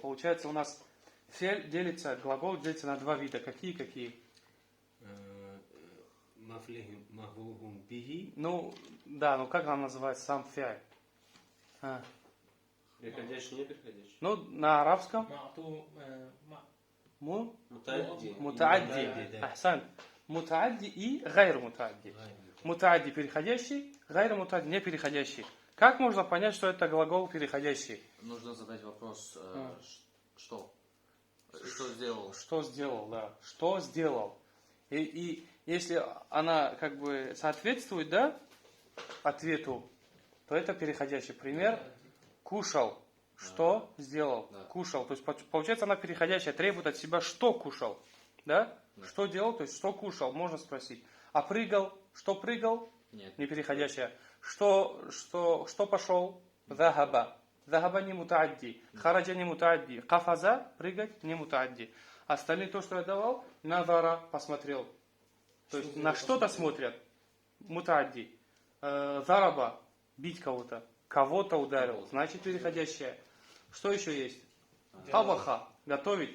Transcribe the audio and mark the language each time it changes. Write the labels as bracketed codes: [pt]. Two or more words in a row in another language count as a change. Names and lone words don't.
[ru] Получается у нас фиаль делится, глагол делится на два вида. Какие? Ну, да, ну как нам называется сам фиаль? Переходящий, не переходящий. Ну, на арабском. [ar] متعدي. أحسن. متعدي و غير متعدي. [ru] Мутаадди переходящий, [ar] غير متعدي [ru] не переходящий. Как можно понять, что это глагол переходящий? Нужно задать вопрос, что? Что сделал? Что сделал, да. Что сделал. И если она как бы соответствует, да, ответу, то это переходящий. Пример. Кушал. Что сделал? Да. Кушал. То есть получается она переходящая, требует от себя, что кушал. Да? Что делал? То есть что кушал, можно спросить. А прыгал? Что прыгал? Нет. Не переходящая. Что пошел? Захаба. Захаба не мутаадди. Хараджа не мутаадди. Кафаза, прыгать, не мутаадди. Остальные то, что я давал, назара, посмотрел. То есть на что-то смотрят. Мутаадди. Зараба, бить кого-то. Кого-то ударил, значит переходящая. Что еще есть? Табаха, готовить.